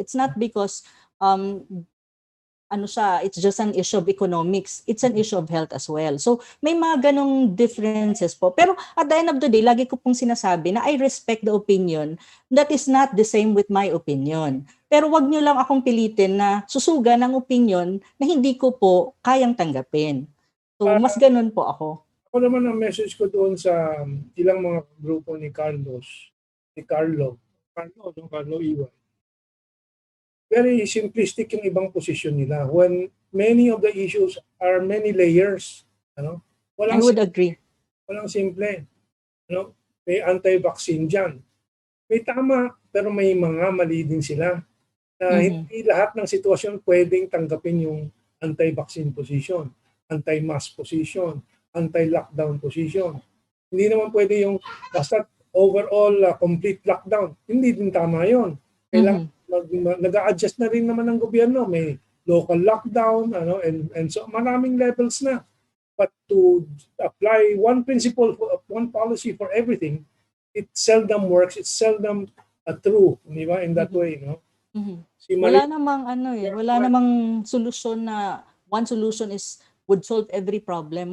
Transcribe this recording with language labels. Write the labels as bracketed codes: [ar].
[en] It's not because it's just an issue of economics. It's an issue of health as well. [tl] So, may mga ganong differences po. [en] Pero at the end of the day, [tl] lagi ko pong sinasabi na [en] I respect the opinion that is not the same with my opinion. [tl] Pero wag nyo lang akong pilitin na susugan ng opinion na hindi ko po kayang tanggapin. So, mas ganun po ako. Ako naman ang message ko doon sa ilang mga grupo ni Carlo Iwan. Very simplistic yung ibang posisyon nila. [en] When many of the issues are many layers, I would agree. [tl] Walang simple. May anti-vaccine dyan. May tama, pero may mga mali din sila. Hindi lahat ng sitwasyon pwedeng tanggapin yung anti-vaccine position, anti-mask position, anti-lockdown position. Hindi naman pwede yung basta overall complete lockdown. Hindi din tama yun. Kailangan nag-a-adjust na rin naman ng gobyerno. May local lockdown, and so maraming levels na. [en] But to apply one principle, one policy for everything, it seldom works. It's seldom true, [tl] di ba? [en] In that way, no? [tl] Wala namang solusyon na [en] one solution would solve every problem.